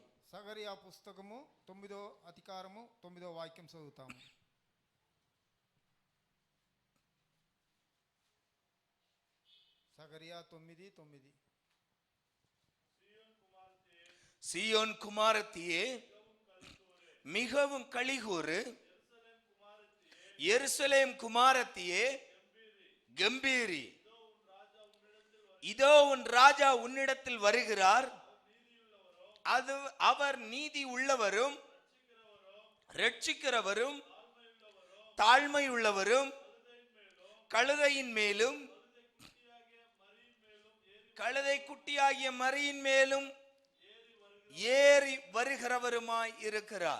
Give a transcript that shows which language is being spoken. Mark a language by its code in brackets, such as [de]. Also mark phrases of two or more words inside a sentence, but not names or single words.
[te] సగరియా పుస్తకము 9వ అధికారము 9వ వాక్యం చదువుతాము. సగరియా 9:9. [ta] சீயோன் குமாரத்தியே மிகவும் களிகூறு, எருசலேம் குமாரத்தியே கம்பீரி, இதோ உன் ராஜா உன்னிடத்தில் வருகிறார், அது அவர் நீதி உள்ளவரும் ரட்சிக்கிறவரும் தாழ்மை உள்ளவரும் கழுதையின் மேலும் கழுதை குட்டியாகிய மரியின் மேலும் ஏறி வருகிறவருமாய் இருக்கிறார்.